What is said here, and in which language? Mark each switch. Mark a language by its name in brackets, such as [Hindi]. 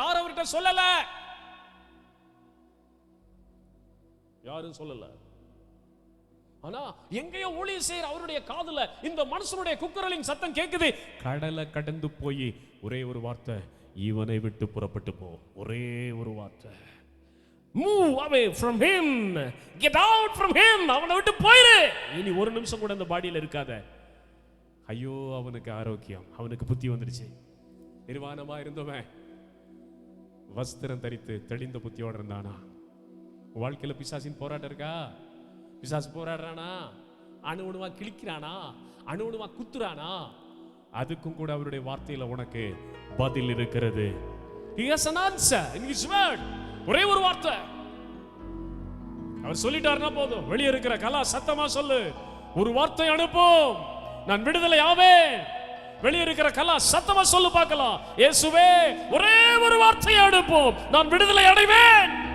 [Tamil] யாரும் அவர்கிட்ட சொல்லல, யாரும் சொல்லல. ஆனா எங்கேயோ ஊழியர் செய்யற அவருடைய காதுல இந்த மனுஷனுடைய குக்கரலின் சத்தம் கேக்குது. கடலை கடந்து போய் ஒரே ஒரு வார்த்தை, இவனை விட்டு புறப்பட்டு போ. ஒரே ஒரு வார்த்தை, [English] move away from him, get out from him. [Tamil] அவனை விட்டு போயிரு, இனி ஒரு நிமிஷம் கூட அந்த பாடியில இருக்காத. ஐயோ அவனுக்கு ஆரோக்கியம், அவனுக்கு புத்தி வந்துடுச்சு. நிர்வாணமா இருந்தவன் வஸ்திரம் தரித்து தெளிந்த புத்தியோட இருந்தானா. வாழ்க்கையில பிசாசின் போராட்டம் இருக்கா? பிசாசு போராடுறானா, அணுவணுவா கிழிக்கிறானா, அணுவணுவா குத்துறானா, அதுக்கும் கூட அவருடைய வார்த்தையில உனக்கு பதில் இருக்கிறது. [English] He has an answer in his word. [Tamil] ஒரே ஒரு வார்த்தை அவர் சொல்லிட்டாருன்னா போதும். வெளியே இருக்கிற கலா சத்தமா சொல்லு, ஒரு வார்த்தை அனுப்பும், நான் விடுதலை ஆவேன். வெளியே இருக்கிற கலா சத்தமா சொல்லு பார்க்கலாம், இயேசுவே ஒரே ஒரு வார்த்தை அனுப்பும், நான் விடுதலை அடைவேன்.